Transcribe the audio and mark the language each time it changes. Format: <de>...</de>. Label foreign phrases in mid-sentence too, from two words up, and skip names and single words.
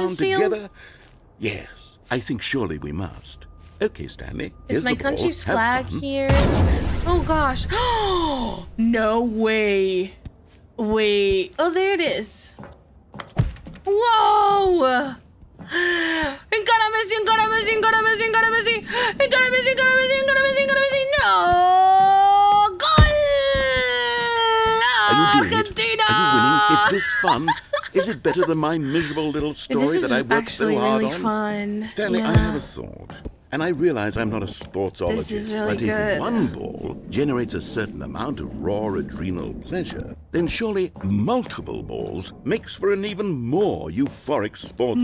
<en>this field? together. Yes, I think surely we must. Okay, Stanley. Is here's my the ball. country's Have flag fun. here? Oh gosh. No way. Wait. Oh, there it is. Whoa! Encara Messi, encara Messi, encara Messi, encara Messi, encara Messi, encara Messi, encara Messi, encara Messi. No! Goal! Are you doing it? Argentina! Are you winning? Is this fun? Is it better than my miserable little story This is that I worked actually so hard really on? fun. Stanley, I Yeah. have a thought. And I realize I'm not a sportsologist, This is really but good. if one ball generates a certain amount of raw adrenal pleasure, then surely multiple balls makes for an even more euphoric sports</en>